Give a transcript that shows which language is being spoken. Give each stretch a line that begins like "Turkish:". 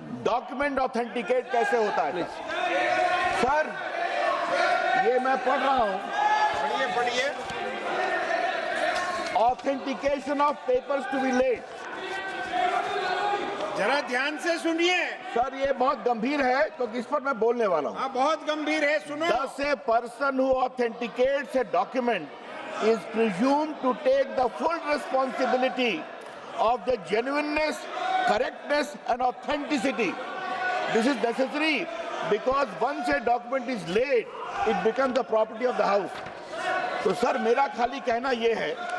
Hindi: Document authenticate कैसे होता है सर? ये मैं पढ़ रहा हूं, पढ़िए पढ़िए।
English: Authentication of papers to be laid.
Hindi: जरा ध्यान से सुनिए। सर ये बहुत गंभीर है क्योंकि इस पर मैं बोलने वाला हूं। हाँ बहुत गंभीर है, सुनो।
English: Thus, a person who authenticates a document is presumed to take the full responsibility of the genuineness, correctness, and authenticity. This is necessary because once a document is laid, it becomes the property of the house.
Hindi: तो sir मेरा खाली कहना ये है।